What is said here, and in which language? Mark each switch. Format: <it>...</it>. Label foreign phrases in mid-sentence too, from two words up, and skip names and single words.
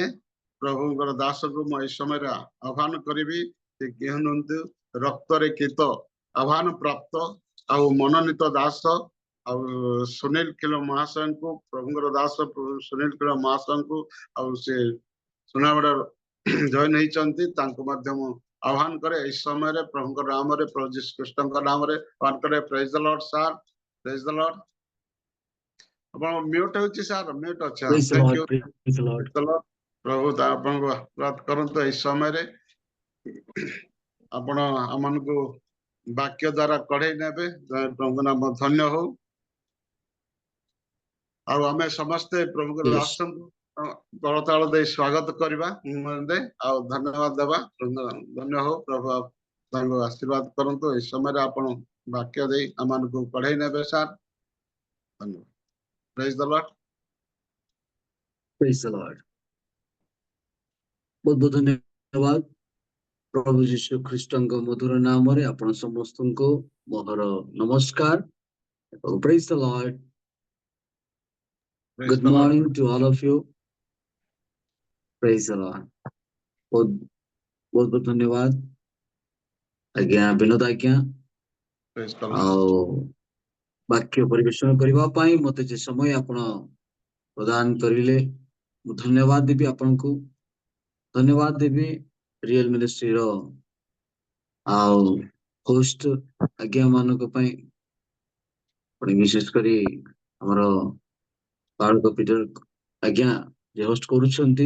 <or>ପ୍ରଭୁଙ୍କର ଦାସକୁ ମୁଁ ଏହି ସମୟରେ ଆହ୍ୱାନ କରିବି, ସେ କୁହନ୍ତୁ ରକ୍ତରେ କିତ ଆହ୍ୱାନ ପ୍ରାପ୍ତ ଆଉ ମନୋନୀତ ଦାସ ଆଉ ସୁନୀଲ ଖିଲ ମହାଶୟଙ୍କୁ, ପ୍ରଭୁଙ୍କର ଦାସ ସୁନୀଲ ଖିଲ ମହାଶୟଙ୍କୁ ଆଉ ସେ ସୁନାବଡା ଜଏନ ହେଇଛନ୍ତି, ତାଙ୍କୁ ମଧ୍ୟ ମୁଁ ଆହ୍ୱାନ କରେ ଏହି ସମୟରେ ପ୍ରଭୁଙ୍କ ନାମରେ, ପ୍ରଭୁ ଯୀଶୁ ଖ୍ରୀଷ୍ଟଙ୍କ ନାମରେ ଆହ୍ୱାନ କରେ।</or> <en>praise the Lord sir, praise the Lord.</en> <or>ଆପଣ ମ୍ୟୁଟ ହେଉଛି ସାର୍, ମ୍ୟୁଟ ଅଛି।</or> <en>Praise the thank Lord, you. praise the Lord.</en> <or>ପ୍ରଭୁ ଆପଣଙ୍କୁ ଆଶୀର୍ବାଦ କରନ୍ତୁ। ଏହି ସମୟରେ ଆପଣ ଆମମାନଙ୍କୁ ବାକ୍ୟ ଦ୍ଵାରା କଢେଇ ନେବେ। ପ୍ରଭୁଙ୍କ ନାମ ଧନ୍ୟ ହଉ। ଆଉ ଆମେ ସମସ୍ତେ ପ୍ରଭୁଙ୍କର</or> <en>Yes.</en> <or>ଦାସଙ୍କୁ ତଳତାଳ ଦେଇ ସ୍ୱାଗତ କରିବା, ଆଉ ଧନ୍ୟବାଦ ଦେବା। ଧନ୍ୟ ହଉ। ପ୍ରଭୁ ତାଙ୍କୁ ଆଶୀର୍ବାଦ କରନ୍ତୁ। ଏହି ସମୟରେ ଆପଣ ବାକ୍ୟ ଦେଇ ଆମମାନଙ୍କୁ କଢେଇ ନେବେ ସାର୍। ଧନ୍ୟବାଦ।</or> <en>praise the Lord. Praise the Lord.</en> <or>ବହୁତ ବହୁତ ଧନ୍ୟବାଦ। ପ୍ରଭୁ ଯୀଶୁ ଖ୍ରୀଷ୍ଟଙ୍କ ମଧୁର ନାମରେ ଆପଣ ସମସ୍ତଙ୍କୁ ମୋର ନମସ୍କାର।</or> <en>Praise the Lord. Praise Good the Lord. morning to all of you. Praise the Lord.</en> <or>ବହୁତ ବହୁତ ଧନ୍ୟବାଦ ଆଜ୍ଞା ବିନୋଦ ଆଜ୍ଞା,</or> <en>Praise the Lord.</en> <or>ଆଉ ବାକ୍ୟ ପରିବେଷଣ କରିବା ପାଇଁ ମତେ ଯେ ସମୟ ଆପଣ ପ୍ରଦାନ କରିଲେ, ମୁଁ ଧନ୍ୟବାଦ ଦେବି ଆପଣଙ୍କୁ। ଧନ୍ୟବାଦ ଦେବି ରିଏଲ ମିନିଷ୍ଟ୍ରିର ଆଉ ହୋଷ୍ଟ ଆଜ୍ଞା ମାନଙ୍କ ପାଇଁ, ବିଶେଷ କରି ଆମର ବାଳକ ପିଟର ଆଜ୍ଞା ଯେ ହୋଷ୍ଟ କରୁଛନ୍ତି।</or>